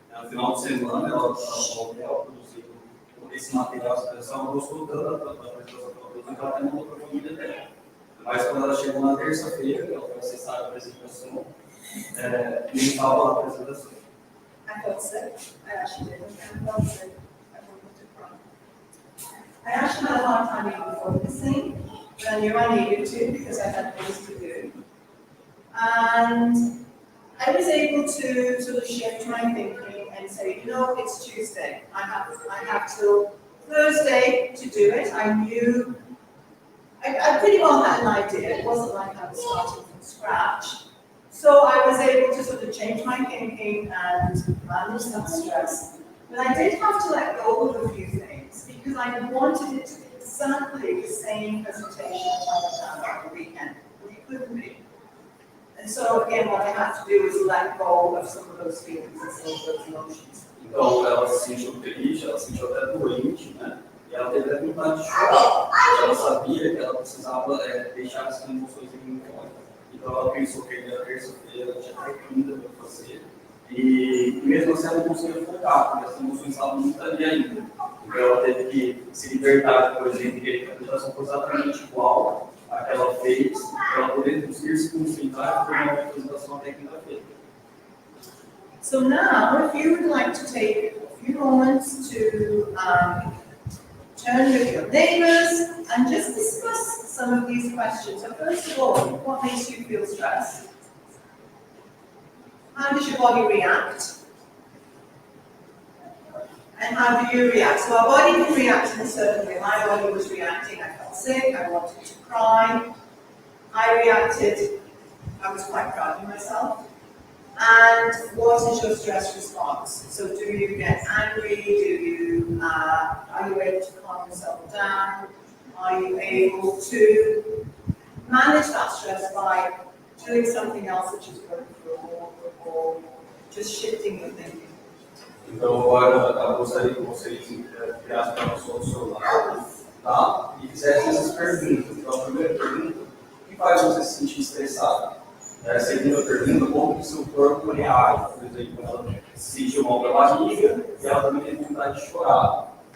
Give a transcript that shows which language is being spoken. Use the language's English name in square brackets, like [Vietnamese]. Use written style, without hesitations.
[Portuguese] No final de semana, ela produziu esse material, essa apresentação, ela gostou tanto da apresentação que ela até mandou para a família dela. Mas quando ela chegou na terça-feira, ela foi acessar a apresentação, nem estava lá a apresentação. [English] I felt sick. I actually did. I felt sick. I wanted to cry. I actually had a hard time even focusing. knew I needed to because I had things to do. And I was able to sort of shift my thinking and say, you know, it's Tuesday. I have till Thursday to do it. I knew, I pretty well had an idea. It wasn't like I was starting from scratch. So I was able to sort of change my thinking and manage that stress. But I did have to let go of a few things because I wanted it to be exactly the same presentation as I had done on the weekend. But it couldn't be. And so again, what I had to do was let go of some of those feelings and some of those emotions. [Portuguese] Então, ela se sentiu triste, ela se sentiu até doente, né? E ela teve até vontade de chorar. Ela sabia que ela precisava deixar essas emoções em fora. Então, ela pensou que ele era terça-feira, tinha até quinta para fazer. E mesmo assim, ela não conseguia focar, porque as emoções estavam muito ali ainda. Então, ela teve que se libertar, por exemplo, que a apresentação foi exatamente igual à que ela fez, para ela poder conseguir se concentrar e fazer uma apresentação até quinta-feira. [English] So now, if you would like to take a few moments to turn with your neighbors and just discuss some of these questions. So first of all, what makes you feel stressed? How does your body react? And how do you react? So our body can react in a certain way. My body was reacting, I felt sick, I wanted to cry. I reacted, I was quite proud of myself. And what is your stress response? So do you get angry? Are you able to calm yourself down? Are you able to manage that stress by doing something else, such as going for a walk or just shifting your thinking? [Portuguese] Então, agora eu gostaria que vocês criassem para o celular, tá? E fizessem essas perguntas. Então, a primeira pergunta, o que faz você se sentir estressado? A segunda pergunta, como que o seu corpo reage? Por exemplo, ela se sentiu mal da barriga e ela também tem vontade de chorar.